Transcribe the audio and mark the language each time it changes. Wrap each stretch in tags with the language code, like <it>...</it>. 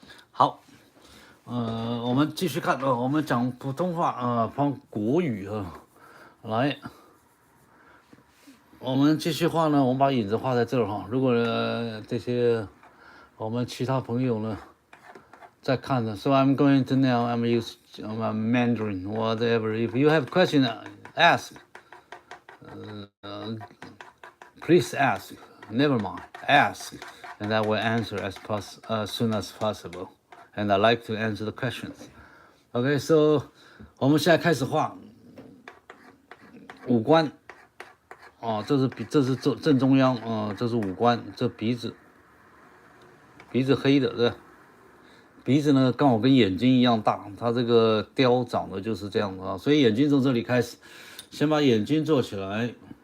<zh>好，我们继续看，我们讲普通话讲国语来，我们继续画呢，我们把影子画在这儿哈。如果这些我们其他朋友呢</zh> <en>在看的。 So I'm going to now. I'm use Mandarin, whatever. If you have question, ask. Please ask. Never mind. Ask, and I will answer as soon as possible. And I like to answer the questions.</en> <zh>Okay, so 我们现在开始画五官。这是正中央，这是五官，这鼻子黑的，对吧？鼻子呢刚好跟眼睛一样大，它这个雕长得就是这样的啊，所以眼睛从这里开始，先把眼睛做起来。</zh>